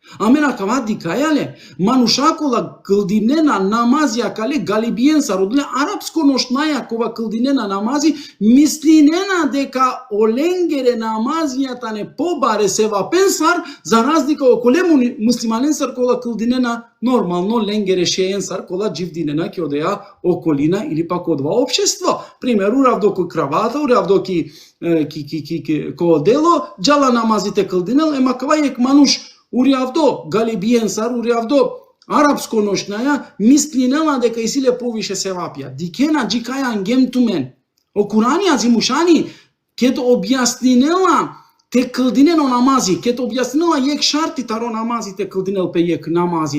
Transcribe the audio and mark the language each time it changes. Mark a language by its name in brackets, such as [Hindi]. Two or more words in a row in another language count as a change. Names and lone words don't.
[Romany] Amena kavadi kayale, manushakola kıldinena namaz yakale galibiyen sarudle arapsko nošnaya kova kıldinena namazi mislinena deka olengere namaz yatane pobare sevapen sar [Macedonian] za razlika [Romany] okole muslimanen sar kola kıldinena normalno lengere šejen sar kola dživdinena ki odeja okolina [Macedonian] ili pak [Romany] odva opštestvo. Primjer, uravdo ko kravata, uravdo ki delo, džala namazite kıldinel, ema kavajek manuš uravdo galibijen sar, uravdo arapsko nošnaya mislinela deka isile poviše sevapja. Dikena džikaja angem tumen. O Kurani azimušani ket objasninela te kıldineno namazi, ket objasninela yek šarti taro namazi te kıldinel pe yek namazi.